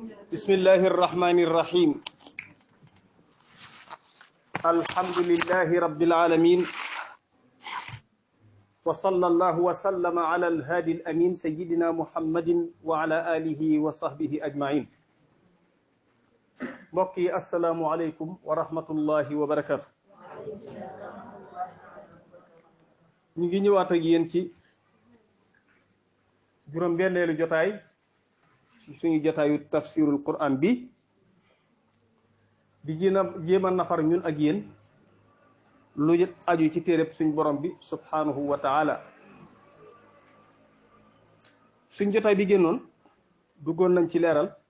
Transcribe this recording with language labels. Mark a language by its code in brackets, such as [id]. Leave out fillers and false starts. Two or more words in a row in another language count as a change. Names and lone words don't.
[ar] بسم الله الرحمن الرحيم الحمد لله رب العالمين وصلى الله وسلم على الهادي الأمين سيدنا محمد وعلى آله وصحبه أجمعين بقي السلام عليكم ورحمة الله وبركاته [wo] نيجي ñëwaat ak yéen ci juróom benneelu jotaay suñu jotaayu [ar] تفسير القرآن [wo] bi di jéem a nafar ñun ak yéen lu aju ci téereb suñ borom bi [ar] سبحانه وتعالى [wo] suñ jotaay bi génnoon duggoon nañ ci leeral